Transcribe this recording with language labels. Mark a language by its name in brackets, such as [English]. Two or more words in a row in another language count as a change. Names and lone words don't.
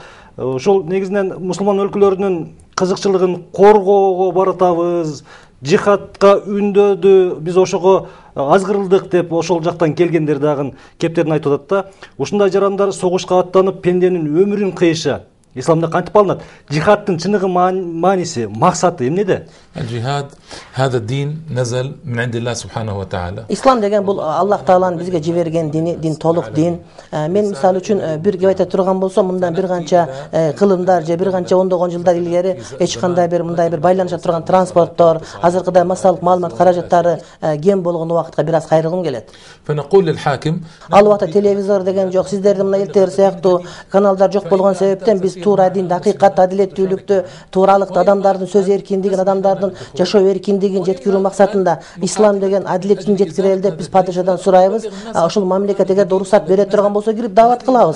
[Kyrgyz] Ошол негизинен мусулман өлкөлөрүнүн кызыкчылыгын коргоого баратабыз, жихадка үндөдү, биз ошого азгырылдык деп ошол жактан келгендер дагы кептерин айтып атат да. Ушундай жарандар согушка аттанып пенденин өмүрүн кыйышы исламда кантип алынат? Жихадтын чыныгы мааниси, максаты эмнеде? [Arabic] الجهاد هذا الدين نزل من عند الله سبحانه وتعالى. [Kyrgyz] Ислам деген бул Аллах Тааланын бизге жиберген дини, дин толук дин. Мен мисалы үчүн бир кеп айта турган болсом, мындан бир канча кылымдар же бир канча ондогон жылдар илгери эч кандай бир мындай бир байланыша турган транспорттор, азыркыдай массалык маалымат каражаттары кем болгон убакытка бир аз кайрылгым келет. [Arabic] فنقول للحاكم [Kyrgyz] Ал убакта телевизор деген жок, сиздердин мына элтер сыяктуу каналдар жок болгон себептен биз туура динди, акыйкат, адилеттүүлүктү, тууралыкты, адамдардын сөз эркиндигин, адамдардын жашоо эркиндигин жеткирүү максатында ислам деген адилеттин жеткирели деп биз падышадан сурайбыз. Ошол мамлекет эгерде уруксат бере турган болсо кирип даават кылабыз.